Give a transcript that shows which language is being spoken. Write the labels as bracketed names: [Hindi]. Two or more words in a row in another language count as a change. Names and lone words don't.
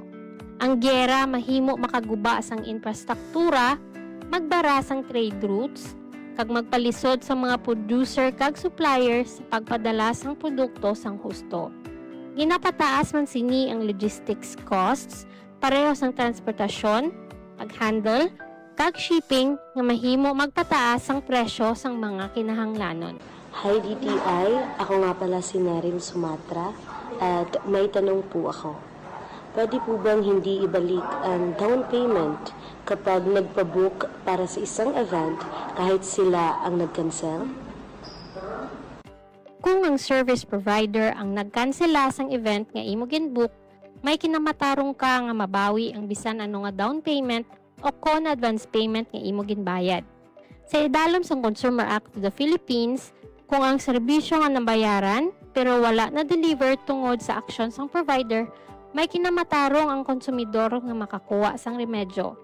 [Hiligaynon] Ang gyera mahimo makaguba sang infrastruktura, magbara sang [English] trade routes, [Hiligaynon] kag magpalisod sa mga producer kag suppliers sa pagpadala sang produkto sang husto. Ginapataas man sini ang [English] logistics costs, [Hiligaynon] pareho sang transportasyon, paghandle, kag shipping nga mahimo magpataas ang presyo sang mga kinahanglanon. [Filipino] Hi DTI, ako nga pala si Narin Sumatra at may tanong po ako. Pwede po bang hindi ibalik ang [English] down payment [Filipino] kapag nagpabook para sa isang event kahit sila ang nag-cancel? [Hiligaynon] Kung ang [English] service provider [Hiligaynon] ang nagkansela sang event nga imo ginbook, may kinamatarong ka nga mabawi ang bisan ano nga [English] down payment [Hiligaynon] o con [English] advance payment [Hiligaynon] nga imo ginbayad. Sa idalom sang Consumer Act of the Philippines, kung ang serbisyo nga nabayaran pero wala na deliver tungod sa aksyon sang provider, may kinamatarong ang konsumidor nga makakuha sang remedyo.